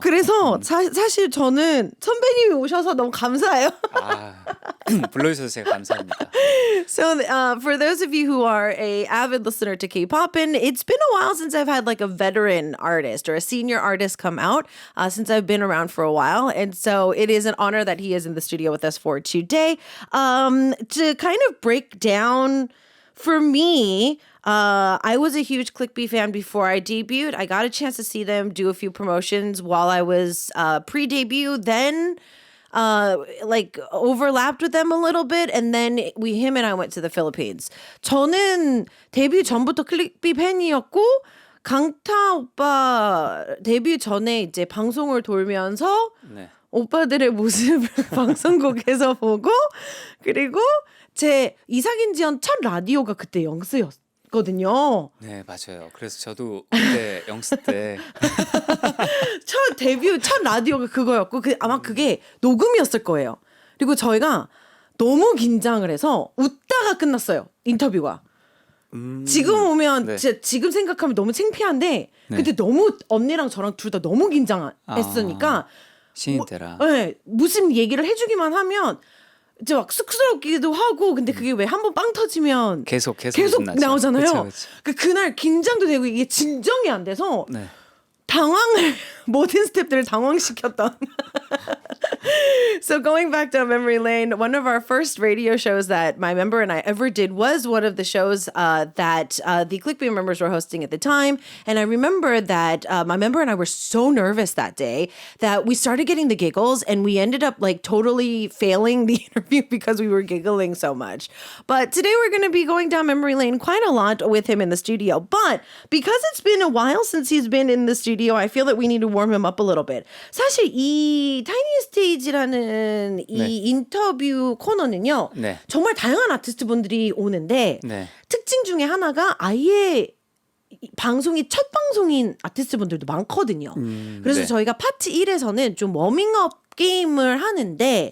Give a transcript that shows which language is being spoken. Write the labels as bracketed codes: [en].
[ko] 그래서 사실 저는 선배님이 오셔서 너무 감사해요. 불러주셔서 제가 감사합니다. [en] So for those of you who are a avid listener to K-Poppin', it's been a while since I've had like a veteran artist or a senior artist come out since I've been around for a while. And so it is an honor that he is in the studio with us for today. To kind of break down for me, I was a huge ClickB fan before I debuted. I got a chance to see them do a few promotions while I was pre-debut. Then like overlapped with them a little bit, and then him and I went to the Philippines. [ko] 저는 데뷔 전부터 클릭비 팬이었고 강타 오빠 데뷔 전에 이제 방송을 돌면서 네. 오빠들의 모습을 방송국에서 보고 그리고 제 이삭인 지연 첫 라디오가 그때 영스였거든요. 네, 맞아요. 그래서 저도 그때 영스 때 첫 라디오가 그거였고 아마 그게 녹음이었을 거예요. 그리고 저희가 너무 긴장을 해서 웃다가 끝났어요. 인터뷰가. 지금 오면 네. 진짜 지금 생각하면 너무 창피한데 네. 그때 너무 언니랑 저랑 둘 다 너무 긴장했으니까 신인 때라. 네, 무슨 얘기를 해주기만 하면 이제 막 쑥스럽기도 하고 근데 그게 왜 한번 빵 터지면 계속 나오잖아요. 그쵸. 그날 긴장도 되고 이게 진정이 안 돼서 네. 당황을 모든 스태프들을 당황시켰던. [en] So going back down memory lane, one of our first radio shows that my member and I ever did was one of the shows that the ClickB members were hosting at the time. And I remember that my member and I were so nervous that day that we started getting the giggles and we ended up like totally failing the interview because we were giggling so much. But today we're going to be going down memory lane quite a lot with him in the studio. But because it's been a while since he's been in the studio, I feel that we need to warm him up a little bit. [ko] 사실 이 타이니 스테이지라는 이 인터뷰 코너는요. 네. 정말 다양한 아티스트 분들이 오는데 네. 특징 중에 하나가 아예 방송이 첫 방송인 아티스트 분들도 많거든요. 그래서 네. 저희가 파트 1에서는 좀 워밍업 게임을 하는데